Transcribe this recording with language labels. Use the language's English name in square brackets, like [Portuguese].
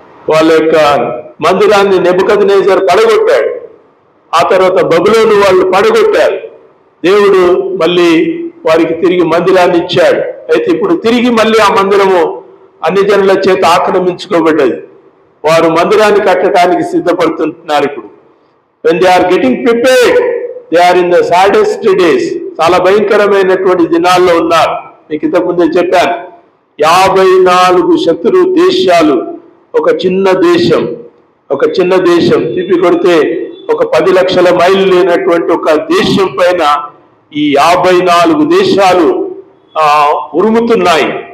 [Telugu] వాళ్ళ యొక్క మందిరాన్ని నెబుకద్నెజర్ పడగొట్టాడు. ఆ తర్వాత బబులోను వాళ్ళు పడగొట్టారు. దేవుడు మళ్ళీ వారికి తిరిగి మందిరాన్ని ఇచ్చాడు. అయితే ఇప్పుడు తిరిగి మళ్ళీ ఆ మందిరము అన్ని జనుల చేత ఆక్రమించుకోబడ్డది. వారు మందిరాన్ని కట్టడానికి సిద్ధపడుతుంటున్నారు. ఇప్పుడు [English] when they are getting prepared, they are in the saddest days. [Telugu] చాలా భయంకరమైనటువంటి దినాల్లో ఉన్నారు. మీకు ఇంతకుముందే చెప్పాను, 54 శత్రు దేశాలు ఒక చిన్న దేశం తిప్పి కొడితే ఒక 10 లక్షల మైళ్ళు లేనటువంటి ఒక దేశం పైన ఈ 54 దేశాలు ఉరుముతున్నాయి.